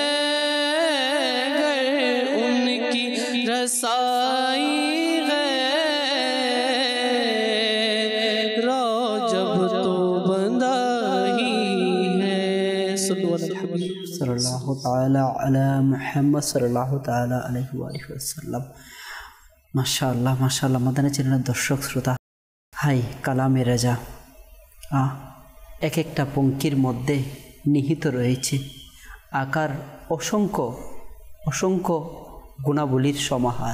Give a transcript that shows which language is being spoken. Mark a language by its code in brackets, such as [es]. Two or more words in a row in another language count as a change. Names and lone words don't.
[ur] ان کی رسائی ہے جب تو بندہ ہی ہے. [ar] صلی اللہ تعالی علی محمد صلی اللہ تعالی علیہ وآلہ وسلم. [bn] মাশাআল্লাহ মাশাআল্লাহ। মাদানী চ্যানেলের দর্শক শ্রোতা, হাই কালামে রাজা এক একটা পঙ্ক্তির মধ্যে নিহিত রয়েছে আকার অসংখ্য অসংখ্য গুণাবলীর সমাহার।